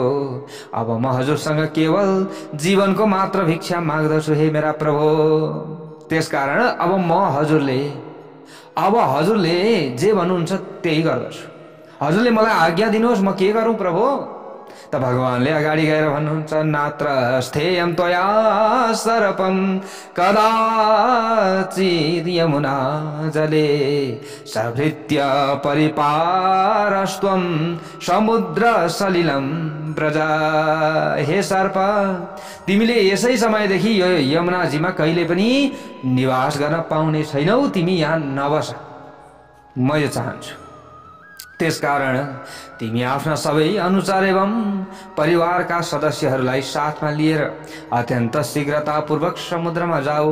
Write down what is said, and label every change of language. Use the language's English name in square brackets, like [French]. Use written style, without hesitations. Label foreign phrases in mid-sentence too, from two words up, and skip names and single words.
[Nepali] अब म हजुरसँग केवल जीवनको मात्र भिक्षा माग्दछु। हे मेरा प्रभु, त्यसकारण अब हजुरले जे भन्नुहुन्छ त्यही गर्दछु। हजुरले मलाई आज्ञा दिनुहोस्, म के गरौँ प्रभु? त भगवानले अगाडि गएर भन्नुहुन्छ, [Sanskrit] नात्र स्थेयं त्वया सर्पं कदाचित् यमुना जले सभृत्य परिपारस्त्वं समुद्र सलिलं व्रज। [Nepali] हे सर्प, तिमीले यसै समयदेखि यो यमुनाजीमा कहिले पनि निवास गर्न पाउने छैनौ। तिमी यहाँ नबस, म यो चाहन्छु। त्यसकारण तिमी आफ्ना सबै अनुचर एवं परिवारका सदस्यहरूलाई साथमा लिएर अत्यन्त शीघ्रतापूर्वक समुद्रमा जाऊ।